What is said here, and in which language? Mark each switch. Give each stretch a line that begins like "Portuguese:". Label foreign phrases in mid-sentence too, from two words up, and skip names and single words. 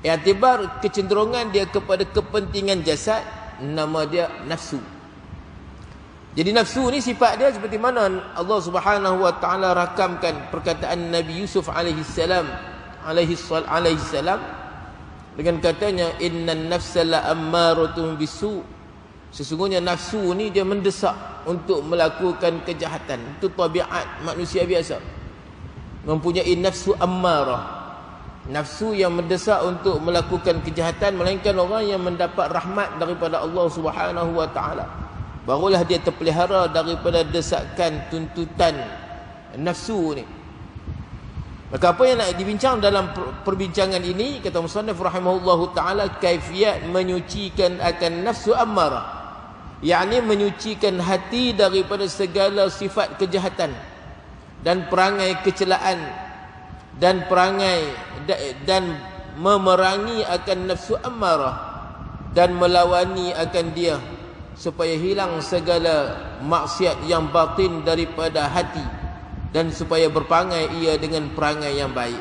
Malay: I'tibar kecenderungan dia kepada kepentingan jasad, nama dia nafsu. Jadi nafsu ni sifat dia seperti mana
Arabic: الله سبحانه وتعالى
Malay: rakamkan perkataan Nabi Yusuf
Arabic: عليه السلام
Malay: dengan katanya
Arabic: إن النفس لأمارة بالسوء.
Malay: Sesungguhnya nafsu ni dia mendesak untuk melakukan kejahatan. Itu tabiat manusia biasa. Mempunyai nafsu ammarah. Nafsu yang mendesak untuk melakukan kejahatan, melainkan orang yang mendapat rahmat daripada
Arabic: الله سبحانه وتعالى.
Malay: Barulah dia terpelihara daripada desakan tuntutan nafsu ni. Maka apa yang nak dibincang dalam perbincangan ini, kata musannif
Arabic: رحمه الله تعالى,
Malay: kaifiyat menyucikan akan nafsu ammarah, yakni menyucikan hati daripada segala sifat kejahatan dan perangai kecelaan dan perangai dan memerangi akan nafsu ammarah dan melawani akan dia supaya hilang segala maksiat yang batin daripada hati dan supaya berperangai ia dengan perangai yang baik.